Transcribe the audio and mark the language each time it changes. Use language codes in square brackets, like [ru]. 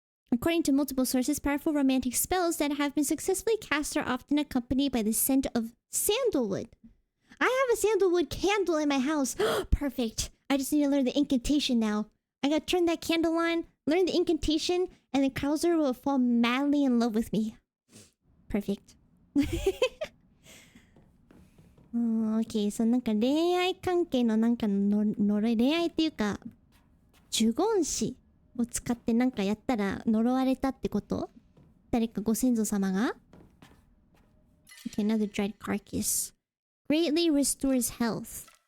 [en] According to multiple sources, powerful romantic spells that have been successfully cast are often accompanied by the scent of sandalwood. I have a sandalwood candle in my house. Perfect. I just need to learn the incantation now. I gotta turn that candle on, learn the incantation, and then Krauser will fall madly in love with me. Perfect. Okay, so [ja] なんか恋愛関係のなんかの恋愛っていうか呪言師を使ってなんかやったら呪われたってこと？誰かご先祖様が？ [en] Okay, another dried carcass. Greatly restores health.